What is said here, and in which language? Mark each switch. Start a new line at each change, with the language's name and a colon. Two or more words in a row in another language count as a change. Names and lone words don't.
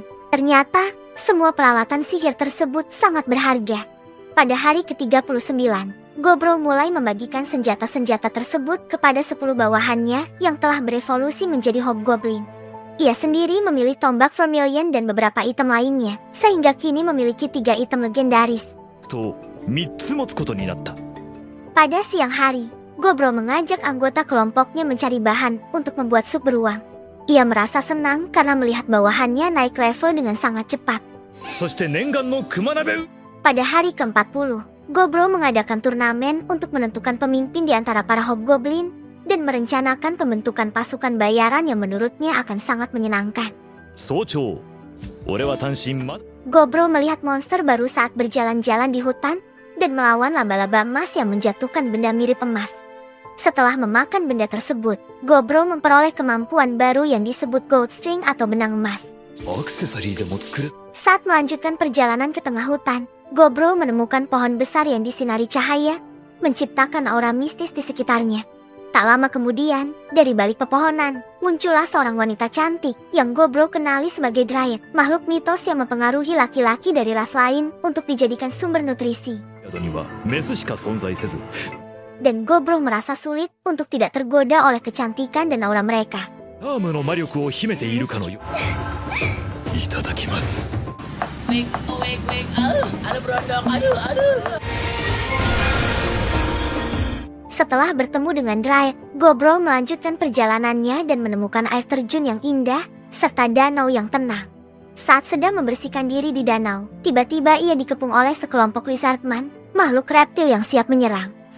Indonesian: Ternyata, semua peralatan sihir tersebut sangat berharga. Pada hari ke-39, Gobro mulai membagikan senjata-senjata tersebut kepada 10 bawahannya yang telah berevolusi menjadi hobgoblin. Ia sendiri memilih tombak vermilion dan beberapa item lainnya, sehingga kini memiliki 3 item legendaris.
Japanese: と3つ持つことになった。
Indonesian: Pada siang hari, Gobro mengajak anggota kelompoknya mencari bahan untuk membuat sup beruang. Ia merasa senang karena melihat bawahannya naik level dengan sangat cepat.
Japanese: そして念願の熊鍋。
Indonesian: Pada hari ke-40, Gobro mengadakan turnamen untuk menentukan pemimpin di antara para hobgoblin dan merencanakan pembentukan pasukan bayaran yang menurutnya akan sangat menyenangkan.
Japanese: 早朝、俺は単身ま。
Indonesian: Gobro melihat monster baru saat berjalan-jalan di hutan dan melawan laba-laba emas yang menjatuhkan benda mirip emas. Setelah memakan benda tersebut, Gobro memperoleh kemampuan baru yang disebut
English: gold string
Indonesian: atau benang emas.
Japanese: アクセサリーでも作れ。
Indonesian: Saat melanjutkan perjalanan ke tengah hutan, Gobro menemukan pohon besar yang disinari cahaya, menciptakan aura mistis di sekitarnya. Tak lama kemudian, dari balik pepohonan, muncullah seorang wanita cantik yang Gobro kenali sebagai Dryad, makhluk mitos yang mempengaruhi laki-laki dari ras lain untuk dijadikan sumber nutrisi.
Japanese: 宿にはメスしか存在せず、
Indonesian: Dan Gobro merasa sulit untuk tidak tergoda oleh kecantikan dan aura mereka.
Japanese: アームの魔力を秘めているかのよ。いただきます。
Indonesian: Setelah bertemu dengan Dryad, Gobro melanjutkan perjalanannya dan menemukan air terjun yang indah, serta danau yang tenang. Saat sedang membersihkan diri di danau, tiba-tiba ia dikepung oleh sekelompok lizardman, makhluk reptil yang siap menyerang.